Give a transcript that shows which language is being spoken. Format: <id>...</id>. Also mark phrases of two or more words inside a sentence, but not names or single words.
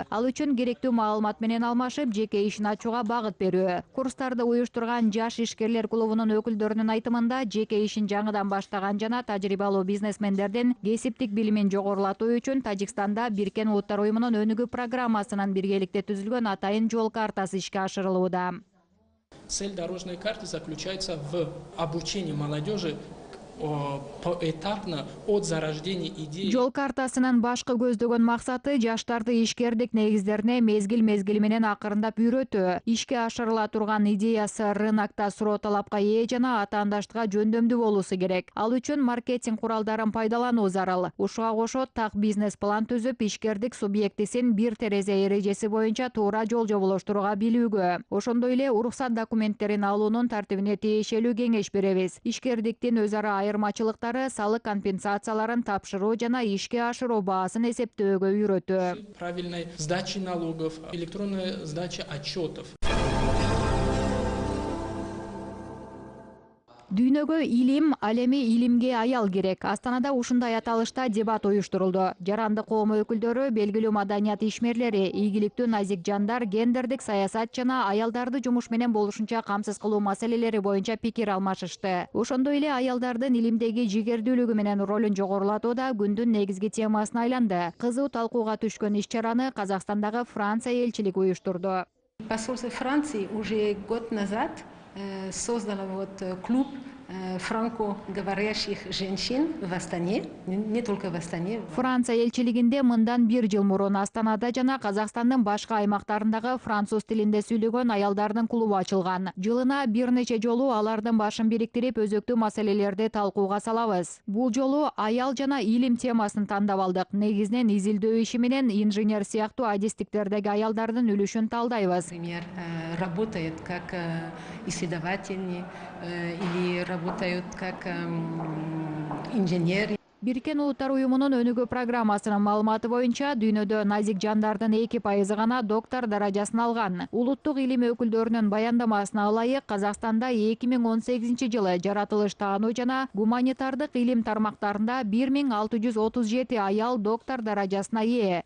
<ky>Ал үчүн керектүү маалымат менен алмашып, жеке ишин багыт берүү. Курстарды уюштурган жаш ишкерлер клубунун өкүлдөрүнүн айтымында, жеке ишин жаңыдан баштаган жана тажрыйбалуу бизнесмендердин кесиптик билимин жогорулатуу үчүн Тажикстанда Биркен Улуттар уюмунун өнүгүү программасынын биргеликте түзүлгөн атайын жол картасы ишке ашырылууда.</ky> <ru>Цель дорожной карты заключается в обучении молодежи поэтапно от зарождения идеи.</ru> <ky>Жол картасынын башкы көздөгөн максаты жаштарды ишкердик негиздерине мезгил менен акырындап үйрөтүү. Ишке ашырыла турган идеясы рынокто суроо талапка ээ жана атаандаштыкка жөндөмдүү болуусу керек. Ал үчүн маркетинг куралдарын пайдалануу зарыл. Ушуга кошо так бизнес план түзүп, ишкердик субъектисин бир терезе эрежеси боюнча туура жол жоболоштурууга билүүгө. Ошондой эле уруксат документтерин алуунун тартибине тиешелүү кеңеш беребиз. Ишкердиктин өз ара айырмачылыктары, салык компенсацияларын тапшыруу жана ишке ашыруу баасын эсептөөгө үйрөтүү.</ky> <ru>Правильной сдачи налогов, электронной сдачи отчетов.</ru> <ky>Дүйнөгө илим, ал эми илимге аял керек. Астанада ушундай аталышта дебат уюштурулду. Жарандык коом өкүлдөрү, белгилүү маданият ишмерлери, ийгиликтүү назик жандар, гендердик саясат жана аялдарды жумуш менен болушунча камсыз кылуу маселелери боюнча пикир алмашышты. Ошондой эле аялдардын илимдеги жигердүүлүгү менен ролун жогорулатуу да күндүн негизги темасына айланды. Кызуу талкууга түшкөн иш-чараны Казакстандагы Франция элчилиги уюштурду.</ky> <ru>Посольство Франции уже год назад создала клуб франко-говорящих женщин в Астане, не только в Астане.</ru> <ky>Франция элчилигинде мындан бир жыл мурун Астанада жана Казакстандын башка аймактарындагы француз тилинде сүйлөгөн аялдардын клубу ачылган. Жылына бир нече жолу алардын башын бириктирип, өзөктүү маселелерди талкууга салабыз. Бул жолу аял жана илим темасын тандап алдык. Негизинен изилдөө иши менен инженер сыяктуу адистиктердеги аялдардын үлүшүн талдайбыз.</ky> <ru>Например, работают как исследователи или работают как инженеры.</ru> <ky>Биркен Улуттар уюмунун өнүгүү программасынын маалыматы боюнча, дүйнөдө назик жандардын 2% гана доктор даражасын алган. Улуттук илим өкүлдөрүнүн баяндамасына ылайык, Казакстанда 2018 жылы жаратылыш таануу жана гуманитардык илим тармактарында 1637 аял доктор даражасына ээ.</ky>